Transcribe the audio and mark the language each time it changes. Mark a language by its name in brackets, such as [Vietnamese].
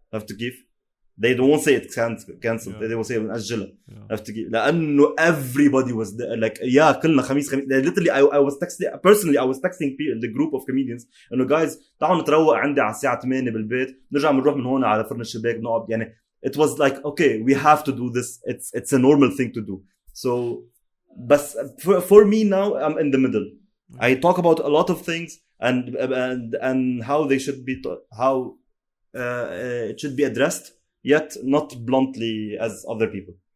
[Arabic] عرفت كيف؟ [English] they don't say it cancelled. They will say [Arabic] نأجلها. عرفت كيف؟ لأنه [English] everybody was there, like [Arabic] يا كلنا خميس [English] literally I was texting personally. I was texting the group of comedians [Arabic] إنه [English] guys [Arabic] تعالوا نتروق عندي على الساعة 8 بالبيت، نرجع بنروح من هون على فرن الشباك بنقعد. [English] يعني it was like okay we have to do this. It's a normal thing to do. So but for me now I'm in the middle. I talk about a lot of things and how they should be how it should be addressed, yet not bluntly as other people.